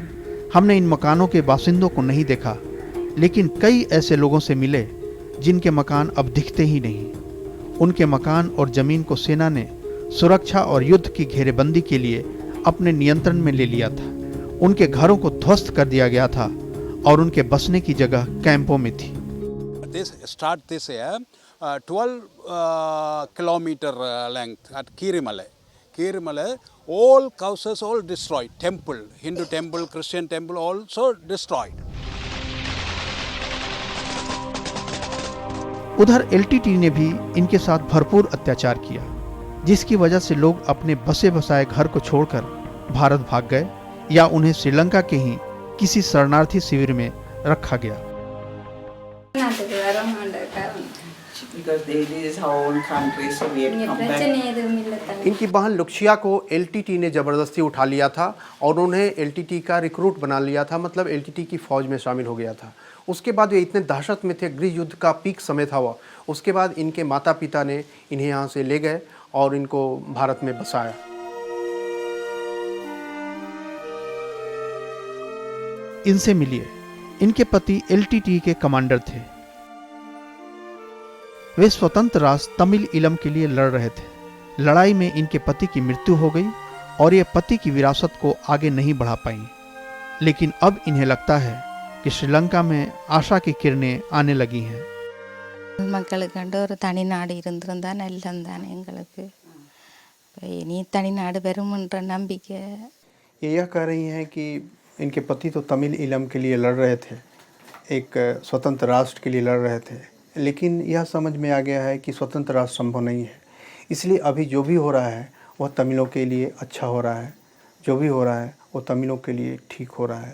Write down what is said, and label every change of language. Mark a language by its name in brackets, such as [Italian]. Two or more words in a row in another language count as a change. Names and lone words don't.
[Hindi] हमने इन मकानों के बासिंदों को नहीं देखा, लेकिन कई ऐसे लोगों से मिले जिनके मकान अब दिखते ही नहीं। उनके मकान और जमीन को सेना ने सुरक्षा और युद्ध की घेरेबंदी के लिए अपने नियंत्रण में ले लिया था। उनके घरों को ध्वस्त कर दिया गया था और उनके बसने की जगह कैंपों में थी। [English] This year, 12 kilometer length at Kirimale. Kirimale, all houses all destroyed. Temple, Hindu temple, Christian temple also destroyed. [Hindi] उधर एलटीटी ने भी इनके साथ भरपूर अत्याचार किया, जिसकी वजह से लोग अपने बसे बसाए घर को छोड़कर भारत भाग गए या उन्हें श्रीलंका के ही किसी शरणार्थी शिविर में रखा गया। [English] Because this is our own country, so we have come back. [Hindi] इनकी बहन लुक्शिया को एलटीटी ने ज़बरदस्ती उठा लिया था और उन्हें एलटीटी का रिक्रूट बना लिया था, मतलब एलटीटी की फ़ौज में शामिल हो गया था। उसके बाद वे इतने दहशत में थे, गृह युद्ध का पीक समय था वह। उसके बाद इनके माता पिता ने इन्हें यहाँ से ले गए और इनको भारत में बसाया। इनसे मिलिए। इनके पति एलटीटी के कमांडर थे। वे स्वतंत्र राष्ट्र तमिल ईलम के लिए लड़ रहे थे। लड़ाई में इनके पति की मृत्यु हो गई और ये पति की विरासत को आगे नहीं बढ़ा पाई। लेकिन अब इन्हें लगता है कि श्रीलंका में आशा की किरणें आने लगी हैं। [Tamil] மக்களுக்கு ஒரு தனி நாடு இருந்திருந்தா நல்லம் தானே எங்களுக்கு இனி தனி நாடு வரும்ன்ற நம்பிக்கை। [Hindi] ये यह कह रही हैं कि इनके पति तो तमिल ईलम के लिए लड़ रहे थे, एक स्वतंत्र राष्ट्र के लिए लड़ रहे थे, लेकिन यह समझ में आ गया है कि स्वतंत्र राष्ट्र संभव नहीं है। इसलिए अभी जो भी हो रहा है वह तमिलों के लिए अच्छा हो रहा है, जो भी हो रहा है वो तमिलों के लिए ठीक हो रहा है।